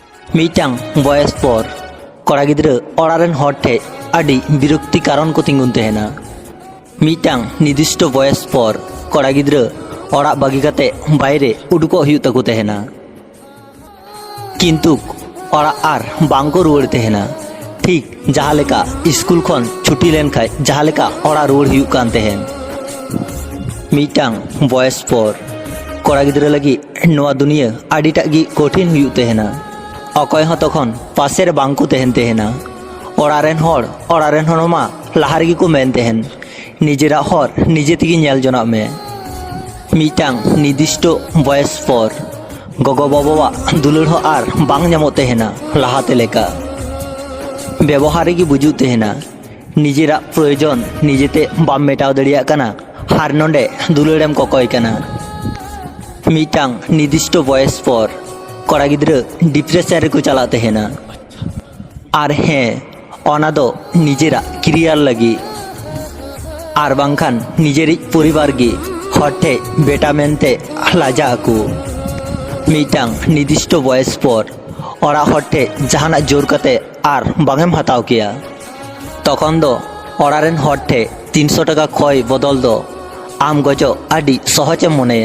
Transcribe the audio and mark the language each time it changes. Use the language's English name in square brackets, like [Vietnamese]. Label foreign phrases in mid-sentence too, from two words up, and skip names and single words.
[Santali] मीटांग बयस पर कड़ा गिद्रा ओड़ारेन हर ठे आदि बिरक्ति कारण को तिंगुन तहेना। मीटांग निर्दिष्ट बयस पर कड़ा गिद्रा ओड़ा बागी काते बायरे उडुको हुयुग ताको तहेना। किन्तु ओड़ा आर बांको रुवाड़ तहेना। ठीक जहाँ लेका स्कूल खन छुट्टी लेन खाय जहाँ लेका ओड़ा रुवाड़ हुयुग कान तहेन। मीटांग बयस पर कड़ा गिद्रा लगी नोआ दुनिया आडिटाग गी कठिन हुयुग तहेना। अकय हं तखन पासेर बांको तहेन तहेना। ओड़ारेन हर मा लाहा रेगे को मेन तहेन निजेरा हर निजे तेगे नेल जोनाग मे। मीटांग निर्दिष्ट बयस पर गगो बाबावा दुलार हं आर बांग ᱧᱟᱢᱚᱜ तहेना लाहाते लेका। व्यवहार रेगे बुझुग तहेना निजेरा प्रयोजन निजेते बाम मेटाव दाड़ियाग काना हार नोंडे दुलारेम ककय काना। मीटांग निर्दिष्ट बयस पर कड़ा गिद्रा डिप्रेशन रेको चला तहेना। आर हें ओना दो निजेरा क्रियार लगी आर बांखान निजेरी परिवार गे हर ठे बेटा मेनते लाजा आको। मीटांग निर्दिष्ट बयस पर ओड़ा हर ठे जहाना जोर काते आर बांगेम हताव केया तखन दो ओड़ारेन हर ठे 300 टाका खय बदल दो आम गजो आदि सहजेम मनेया।